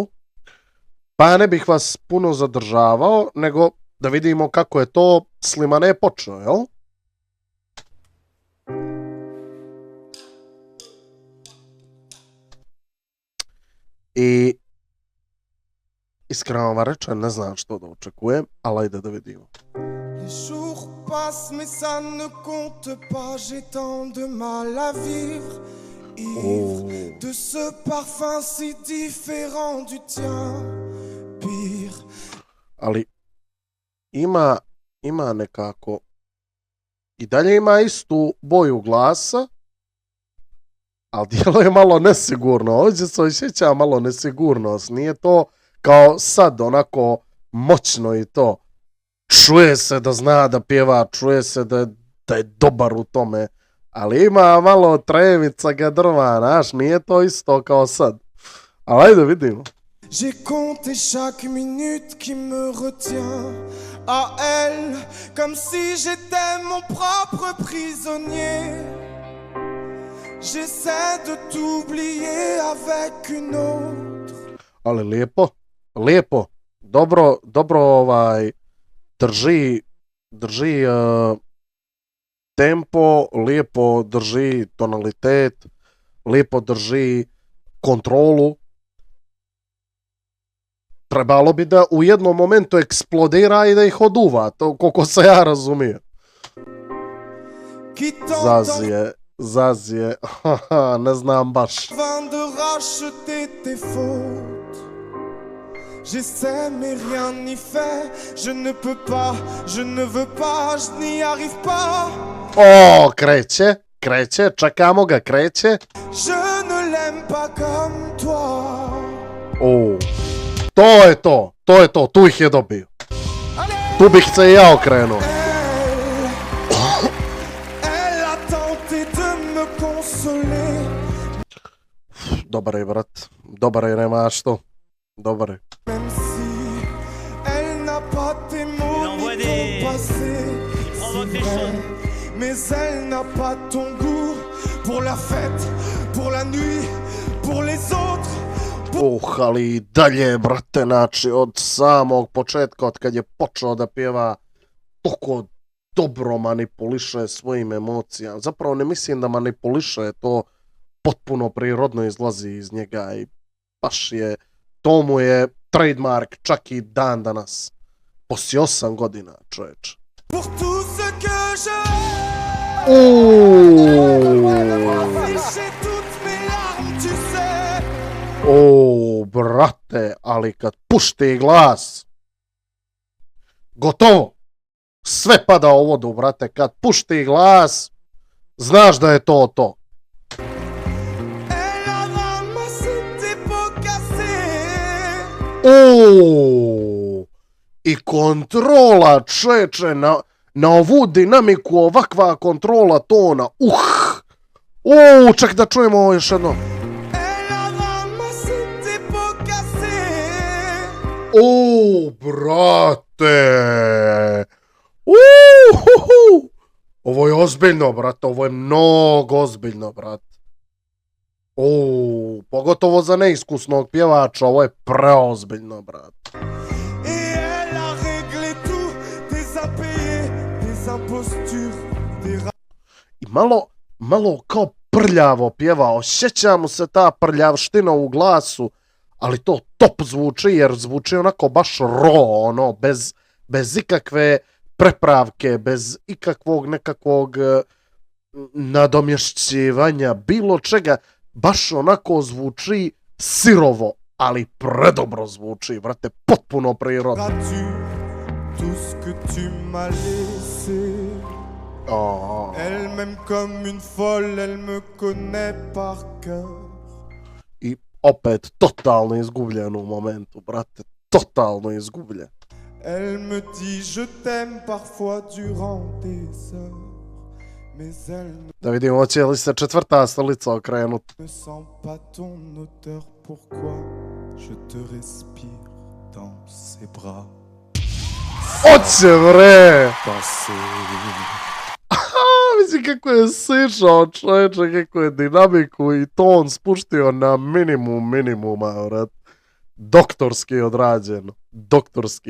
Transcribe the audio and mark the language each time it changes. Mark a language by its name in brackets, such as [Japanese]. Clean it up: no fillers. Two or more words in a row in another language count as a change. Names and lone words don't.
[Bosnian] Pa ja ne bih vas puno zadržavao, nego da vidimo kako je to Slimane počeo, jel? I iskreno vam rečem, ne znam što da očekujem, ali ajde da vidimo. [French] Les jours passent mais ça ne compte pas, j'ai tant de mal à vivre. Ivre de ce parfum si différent du tien, pire. [Bosnian] Ali ima nekako i dalje ima istu boju glasa, ali djelo je malo nesigurno. Ovdje se osjeća malo nesigurnost. Nije to kao sad onako moćno i to. Čuje se da zna da pjeva, čuje se da je dobar u tome, ali ima malo trevica ga drva, znaš, nije to isto kao sad. Ali ajde vidimo. [French] J'ai compté chaque minute qui me retient à elle, comme si j'étais mon propre prisonnier. J'essaie de t'oublier avec une autre. [Bosnian] Ali lijepo, dobro drži tempo, lijepo drži tonalitet, lijepo drži kontrolu. Trebalo bi da u jednom momentu eksplodira i da ih oduva, to koliko se ja razumijem. Zazije, ne znam baš. [French] J'essaie mais rien n'y fait, je ne peux pas, je ne veux pas, je n'y arrive pas. [Bosnian] O, kreće, čekamo ga, kreće. [French] Je ne l'aime pas comme toi. [Bosnian] O, to je to, tu ih je dobio. Tu bih se i ja okrenuo. [French] Elle a tenté de me consoler. [Bosnian] Dobar je, brat, dobar je, nema što. Dobar je. [French] Même si elle n'a pas tes mots ni ton passé, c'est vrai, mais elle n'a pas ton goût pour la fête, pour la nuit, pour les autres. [Bosnian] Ali i dalje, brate, znači od samog početka, od kad je počeo da pjeva, toliko dobro manipuliše svojim emocijama. Zapravo ne mislim da manipuliše, to potpuno prirodno izlazi iz njega i baš je, to mu je trademark čak i dan danas. Poslije 8 godina, čoveč. [French] Pour tout ce que je [Bosnian] O, brate, ali kad pušti glas, gotovo, sve pada u vodu, brate, kad pušti glas, znaš da je to. O, i kontrola, čeče, na ovu dinamiku, ovakva kontrola tona, Ček da čujemo ovo još jedno. [French] Elle a ramassé tes pots cassés. [Bosnian] Brate! Ovo je ozbiljno, brate, ovo je mnogo ozbiljno, brate. Pogotovo za neiskusnog pjevača, ovo je preozbiljno, brate. [French] Et elle a réglé tout, des impayés, des impostures, des [Bosnian] I malo kao prljavo pjeva, osjeća mu se ta prljavština u glasu, ali to top zvuči, jer zvuči onako baš ono, bez ikakve prepravke, bez ikakvog nekakvog nadomješćivanja, bilo čega, baš onako zvuči sirovo, ali predobro zvuči, vrate, potpuno prirodno. [French] tout ce que tu m'as laissé. Elle m'aime comme une folle, elle me connaît par cœur. [Bosnian] I opet totalno izgubljen u momentu, brate, totalno izgubljen. [French] Elle me dit je t'aime parfois durant des heures, mais elle [Bosnian] Da vidimo, hoće li se četvrta stolica okrenuti. [French] ne sent pas ton odeur, pourquoi je te respire dans ses bras. [Bosnian] Hoće, bre! Mislim kako je sišao čovječe, kako je dinamiku i ton spuštio na minimuma, vrat. Doktorski odrađeno, doktorski.